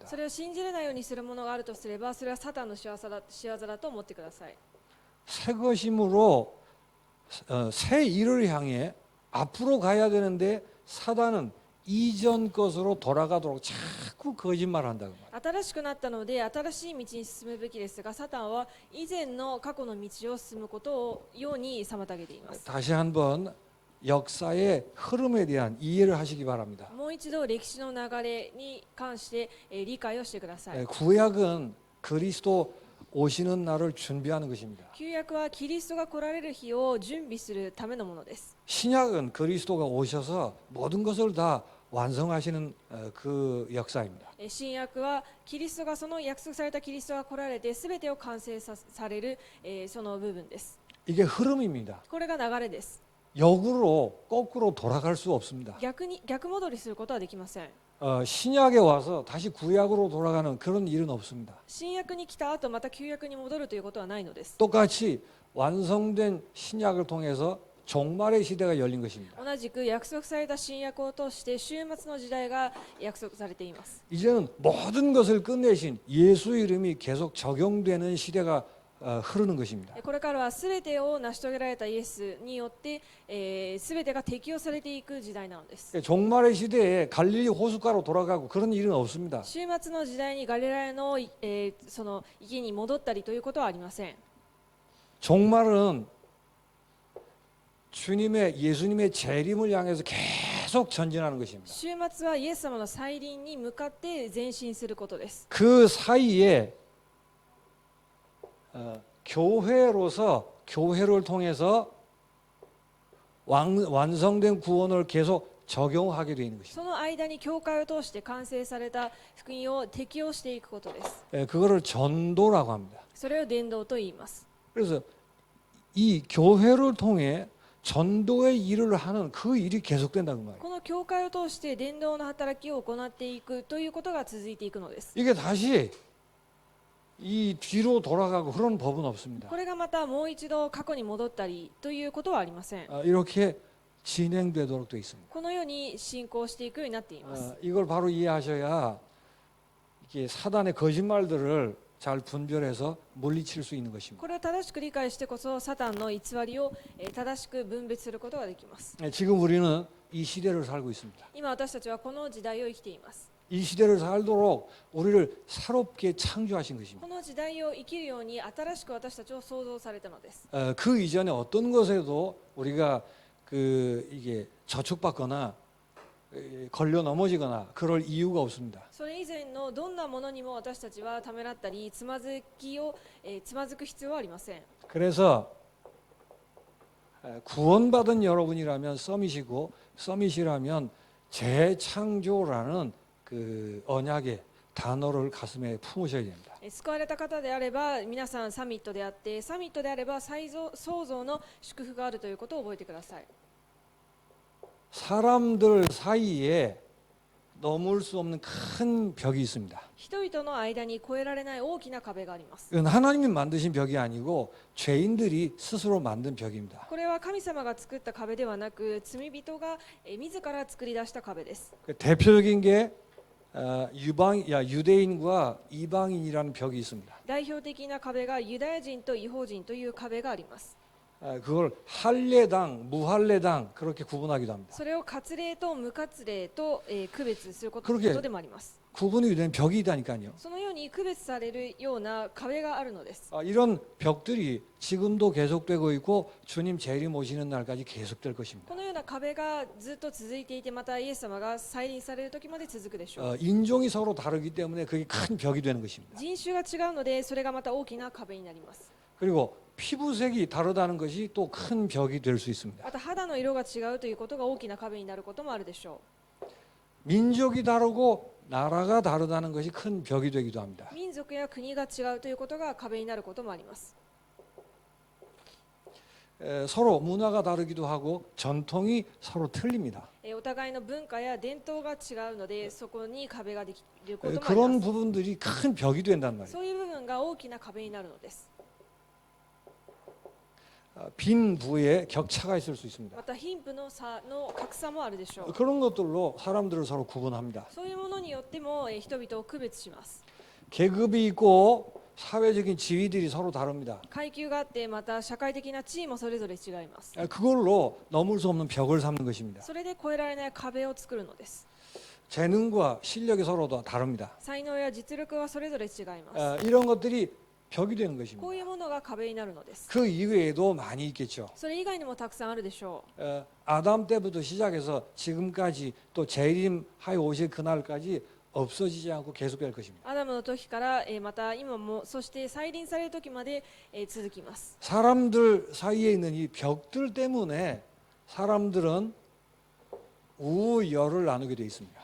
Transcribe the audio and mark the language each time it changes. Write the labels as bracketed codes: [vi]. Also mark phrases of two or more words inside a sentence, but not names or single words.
[ja] それを信じれないようにするものがあるとすればそれはサタンの仕業だと思ってください。 [ko] 새 것임으로 새 일을 향해 앞으로 가야 되는데 사단은 이전 것으로 돌아가도록 자꾸 거짓말한다고 말합니다. [ja] 新しくなったので新しい道に進むべきですがサタンは以前の過去の道を進むことをように妨げています。 [ko] 다시 한번 역사의 흐름에 대한 이해를 하시기 바랍니다. [ja] もう一度歴史の流れに関して理解をしてください。 [ko] 구약은 그리스도 오시는 날을 준비하는 것입니다. [ja] 旧約はキリストが来られる日を準備するためのものです。 [ko] 신약은 그리스도가 오셔서 모든 것을 다 완성하시는 그 역사입니다. [ja] 新約はキリストがその約束されたキリストが来られて全てを完成される、その部分です。 [ko] 이게 흐름입니다. [ja] これが流れです。 [ko] 역으로 거꾸로 돌아갈 수 없습니다. [ja] 逆戻りすることはできません。 [ko] 신약에 와서 다시 구약으로 돌아가는 그런 일은 없습니다. [ja] 新約に来た後また旧約に戻るということはないのです。 [ko] 똑같이 완성된 신약을 통해서 종말의 시대가 열린 것입니다. [ja] 同じく約束された新約を通して終末の時代が約束されています。 [ko] 이제는 모든 것을 끝내신 예수 이름이 계속 적용되는 시대가 흐르는 것입니다. [ja] これからは全てを成し遂げられたイエスによって、全てが適用されていく時代なのです。 [ko] 종말의 시대에 갈릴리 호숫가로 돌아가고 그런 일은 없습니다. [ja] 終末の時代にガリラヤの、その家に戻ったりということはありません。 [ko] 종말은 예수님의 재림을 향해서 계속 전진하는 것입니다. [ja] 終末はイエス様の再臨に向かって前進することです。 [ko] 그 사이에 교회를 통해서 완성된 구원을 계속 적용하게 되는 것입니다. [ja] その間に教会を通して完成された福音を適用していくことです。 [ko] 그거를 전도라고 합니다. [ja] それを伝道と言います。 [ko] 그래서 이 교회를 통해 전도의 일을 하는 그 일이 계속된다는 말이에요. [ja] この教会を通して伝道の働きを行っていくということが続いていくのです。 [ko] 이게 다시 이 뒤로 돌아가고 그런 법은 없습니다. [ja] これがまたもう一度過去に戻ったりということはありません。 [ko] 이렇게 진행되도록 되어 있습니다. [ja] このように進行していくようになっています。 [ko] 이걸 바로 이해하셔야 이게 사단의 거짓말들을 잘 분별해서 물리칠 수 있는 것입니다. [ja] これを正しく理解してこそサタンの偽りを正しく分別することができます。 [ko] 지금 우리는 이 시대를 살고 있습니다. [ja] 今私たちはこの時代を生きています。 [ko] 이 시대를 살도록 우리를 새롭게 창조하신 것입니다. [ja] この時代を生きるように新しく私たちを創造されたのです。 [ko] 그 이전에 어떤 것에도 우리가 이게 저축받거나 걸려 넘어지거나 그럴 이유가 없습니다. [ja] それ以前のどんなものにも私たちはためらったりつまずく必要はありません。 [ko] 그래서 구원받은 여러분이라면 서밋이라면 재창조라는 그 언약의 단어를 가슴에 품으셔야 됩니다. [ja] 救われた方であれば皆さんサミットであってサミットであれば創造の祝福があるということを覚えてください。 [ko] 사람들 사이에 넘을 수 없는 큰 벽이 있습니다. [ja] 人々の間に越えられない大きな壁があります。 [ko] 이건 하나님이 만드신 벽이 아니고 죄인들이 스스로 만든 벽입니다. [ja] これは神様が作った壁ではなく罪人が自ら作り出した壁です。 [ko] 대표적인 게 유대인과 이방인이라는 벽이 있습니다. [ja] 代表的な壁がユダヤ人と異邦人という壁があります。 [ko] 그걸 할례당, 무할례당 그렇게 구분하기도 합니다. [ja] それを割礼と無割礼と区別するこ [ko] 그렇게 [ja] とでもあります。 [ko] 구분이 된 벽이 있다니까요. [ja] そのように区別されるような壁があるのです。 [ko] 이런 벽들이 지금도 계속되고 있고 주님 재림 오시는 날까지 계속될 것입니다. [ja] このような壁がずっと続いていてまたイエス様が再臨される時まで続くでしょう。 [ko] 인종이 서로 다르기 때문에 그게 큰 벽이 되는 것입니다. [ja] 人種が違うのでそれがまた大きな壁になります。 [ko] 그리고 피부색이 다르다는 것이 또 큰 벽이 될 수 있습니다. [ja] また肌の色が違うということが大きな壁になることもあるでしょ [ko] 민족이 다르고 나라가 다르다는 것이 큰 벽이 되기도 합니다. [ja] う。民族や国が違うということが壁になることもあります。 [ko] 서로 문화가 다르기도 하고 전통이 서로 틀립니다. [ja] お互いの文化や伝統が違うのでそこに壁ができることもあり [ko] 그런 [ja] ます。 [ko] 부분들이 큰 벽이 된단 말이에요. [ja] そういう部分が大きな壁になるのです。 [ko] 빈 부에 격차가 있을 수 있습니다. [ja] また貧富の差の格差もあるでしょう。 [ko] 그런 것들로 사람들을 서로 구분합니다. [ja] そういうものによっても人々を区別します。 [ko] 계급이 있고 사회적인 지위들이 서로 다릅니다. [ja] 階級があってまた社会的な地位もそれぞれ違います。 [ko] 그걸로 넘을 수 없는 벽을 삼는 것입니다. [ja] それで越えられない壁を作るのです。 [ko] 재능과 실력이 서로 다릅니다. [ja] 才能や実力はそれぞれ違います。 [ko] 이런 것들이 벽이 되는 [ja] こ [ko] 것입니다. [ja] ういうものが壁になるのです。 [ko] 그 이외에도 많이 있겠죠. [ja] それ以外にもたくさんあるでしょう。 [ko] 아담 때부터 시작해서 지금까지 또 재림하여 오실 그날까지 없어지지 않고 계속될 것입니다. [ja] アダムの時から、また今もそして再臨される時まで、続きます。 [ko] 사람들 사이에 있는 이 벽들 때문에 사람들은 우열을 나누게 되어 있습니다.